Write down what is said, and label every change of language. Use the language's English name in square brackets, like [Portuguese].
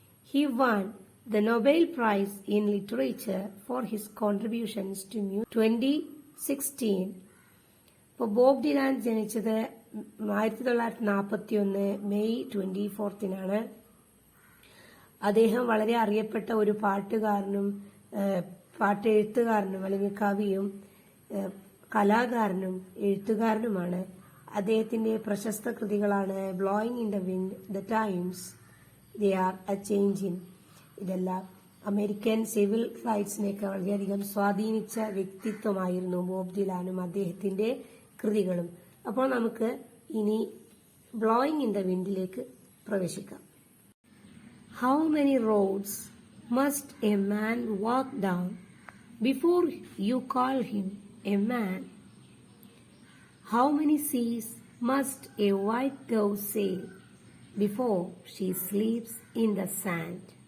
[English] He won the Nobel Prize in Literature for his contributions to music 2016. [Malayalam] ഇപ്പോൾ Bob ഡിലാൻ ജനിച്ചത് 1941 May 24 അദ്ദേഹം വളരെ അറിയപ്പെട്ട ഒരു പാട്ടുകാരനും പാട്ടെഴുത്തുകാരനും അല്ലെങ്കിൽ കവിയും കലാകാരനും എഴുത്തുകാരനുമാണ്. അദ്ദേഹത്തിന്റെ പ്രശസ്ത കൃതികളാണ് blowing in the wind, the times they are A changing. ഇതെല്ലാം അമേരിക്കൻ സിവിൽ റൈറ്റ്സിനെയൊക്കെ വളരെയധികം സ്വാധീനിച്ച വ്യക്തിത്വമായിരുന്നു ബോബ് ഡിലാനും അദ്ദേഹത്തിന്റെ കൃതികളും. അപ്പോൾ നമുക്ക് ഇനി ബ്ലോയിങ് ഇൻ ദ വിൻഡിലേക്ക് പ്രവേശിക്കാം. [English] How many roads must a man walk down before you call him a man? How many seas must a white dove sail before she sleeps in the sand?